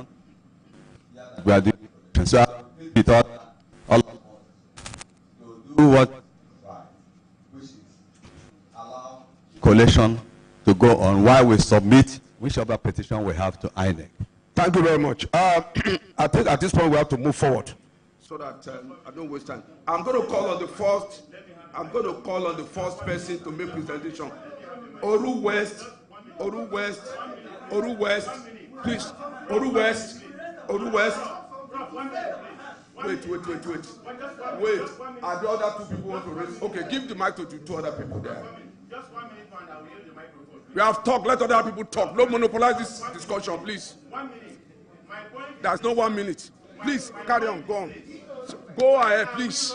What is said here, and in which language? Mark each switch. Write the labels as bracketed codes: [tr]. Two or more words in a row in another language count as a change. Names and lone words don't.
[en] We are doing so we thought all of us to do what is right, which is allow collation to go on while we submit whichever petition we have to INEC. Thank you very much. I think at this point we have to move forward so that I don't waste time. I'm going to call on the first. I'm going to call on the first person to make presentation. Oru West, Oru West, Oru West, please. Oru West, Oru West. Wait. Are the other two people want to raise? Okay, give the mic to two other people there. Just 1 minute, and I will yield the microphone. We have talked. Let other people talk. Don't monopolize this discussion, please. 1 minute. My point. There's no 1 minute. Please carry on. Go on. Go ahead, please.